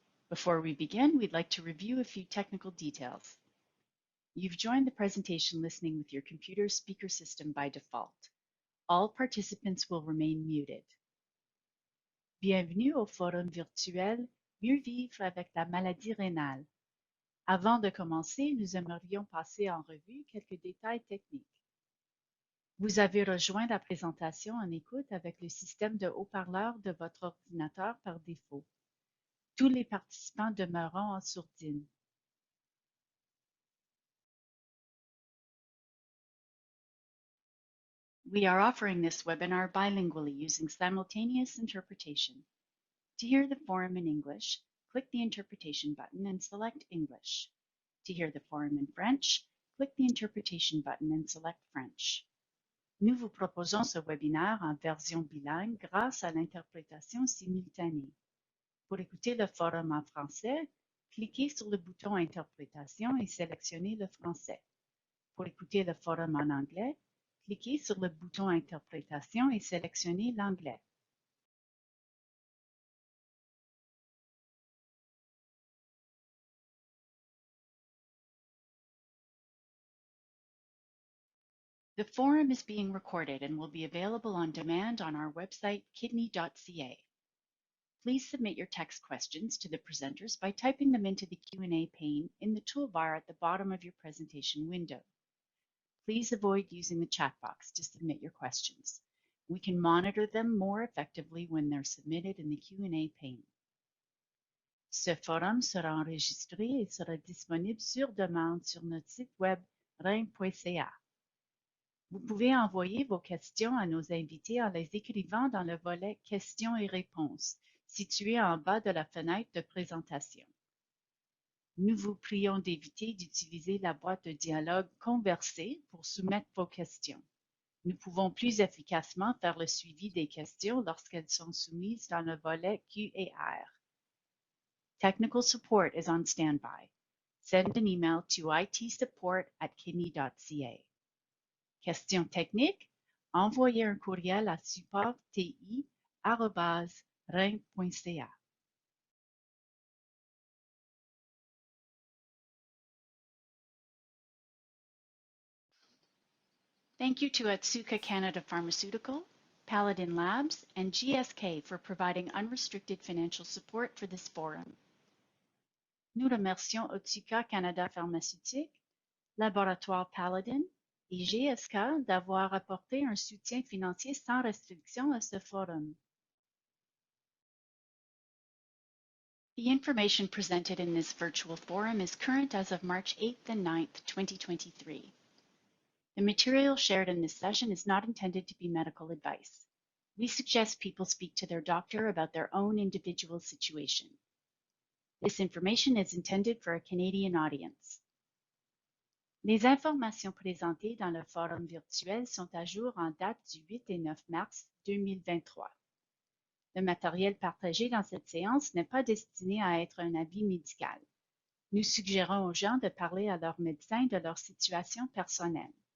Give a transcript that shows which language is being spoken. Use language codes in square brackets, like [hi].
[en] Before we begin, we'd like to review a few technical details. You've joined the presentation listening with your computer speaker system by default. All participants will remain muted. [fr] Bienvenue au forum virtuel Mieux vivre avec la maladie rénale. Avant de commencer, nous aimerions passer en revue quelques détails techniques. Vous avez rejoint la présentation en écoute avec le système de haut-parleurs de votre ordinateur par défaut. Tous les participants demeureront en sourdine. [en] We are offering this webinar bilingually using simultaneous interpretation. To hear the forum in English, click the interpretation button and select English. To hear the forum in French, click the interpretation button and select French. [fr] Nous vous proposons ce webinaire en version bilingue grâce à l'interprétation simultanée. Pour écouter le forum en français, cliquez sur le bouton Interprétation et sélectionnez le français. Pour écouter le forum en anglais, cliquez sur le bouton Interprétation et sélectionnez l'anglais. [en] The forum is being recorded and will be available on demand on our website, kidney.ca. Please submit your text questions to the presenters by typing them into the Q&A pane in the toolbar at the bottom of your presentation window. Please avoid using the chat box to submit your questions. We can monitor them more effectively when they're submitted in the Q&A pane. [fr] Ce forum sera enregistré et sera disponible sur demande sur notre site web rein.ca. Vous pouvez envoyer vos questions à nos invités en les écrivant dans le volet Questions et réponses, situé en bas de la fenêtre de présentation. Nous vous prions d'éviter d'utiliser la boîte de dialogue conversée pour soumettre vos questions. Nous pouvons plus efficacement faire le suivi des questions lorsqu'elles sont soumises dans le volet Q&R. [en] Technical support is on standby. Send an email to itsupport@kidney.ca. [fr] Questions techniques? Envoyez un courriel à support.ti@rein.ca. [en] Thank you to Otsuka Canada Pharmaceutical, Paladin Labs, and GSK for providing unrestricted financial support for this forum. [fr] Nous remercions Otsuka Canada Pharmaceutique, Laboratoire Paladin et GSK d'avoir apporté un soutien financier sans restriction à ce forum. [en] The information presented in this virtual forum is current as of March 8th and 9th, 2023. The material shared in this session is not intended to be medical advice. We suggest people speak to their doctor about their own individual situation. This information is intended for a Canadian audience. [fr] Les informations présentées dans le forum virtuel sont à jour en date du 8 et 9 mars 2023. Le matériel partagé dans cette séance n'est pas destiné à être un avis médical. Nous suggérons aux gens de parler à leur médecin de leur situation personnelle.